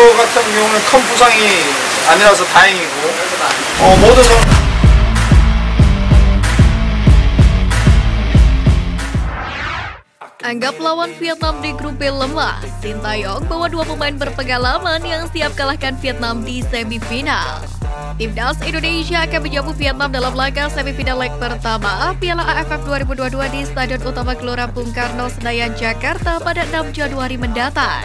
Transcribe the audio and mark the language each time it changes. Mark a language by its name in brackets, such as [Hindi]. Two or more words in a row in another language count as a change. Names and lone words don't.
[Korean] 같은 경우는 큰 부상이 아니라서 다행이고 모든 선 [Indonesian] Anggap lawan Vietnam di grup B lemah, Sintayong bawa dua pemain berpengalaman yang siap kalahkan Vietnam di semifinal. Timnas Indonesia akan menjamu Vietnam dalam laga semifinal leg pertama Piala AFF 2022 di Stadion Utama Gelora Bung Karno, Senayan, Jakarta pada 6 Januari mendatang.